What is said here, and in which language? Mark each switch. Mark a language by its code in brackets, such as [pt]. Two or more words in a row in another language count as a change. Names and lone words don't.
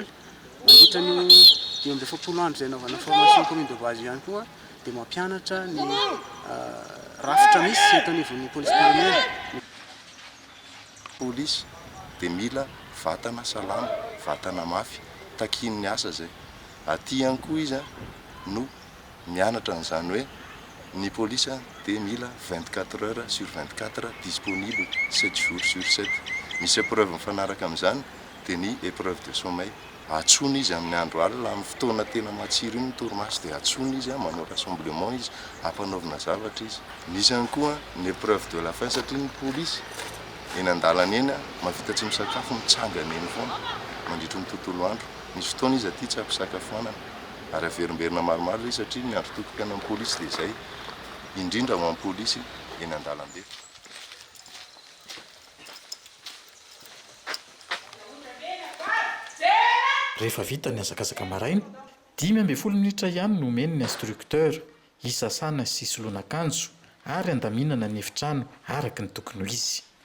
[mg] Mandritra ny 12 andro izay naovana [fr] formation commune de base [mg] ihany koa dia mampianatra ny rafitra misy eto anivon'ny polisy pirenena. Polisy dia mila vatana salama, vatana mafy, takin'ny asa zay. Aty ihany koa izy no mianatra n'izany hoe ny polisy dia mila [fr] 24 heures sur 24 disponible 7 jours sur 7. [mg] Misy épreuve mifanaraka amin'izany dia ny [fr] épreuve de sommeil. [mg] Atsony izy amin'ny andro alina amin'ny fotoana tena matsiro iny ny torimaso dia atsony izy manao rassemblement izy hampanaovana zavatra izy. Misy ihany koa ny [fr] épreuve de la faim [mg] satria ny polisy eny an-dalana eny mavita tsy misakafo mitsangana eny foana mandritra ny tontolo andro. Misy fotoana izy aty tsy ampisakafoanana ary averimberina maromaro izy satria ny andro tokana amin'ny polisy dia izay indrindra ho amin'ny polisy eny an-dalambe. Rehefa vita ny azakazaka maraina, 5 minitra ihany no omeny ny instructeur isasana sy solonan-kanjo ary andaminana ny efitrano araka ny tokony ho izy.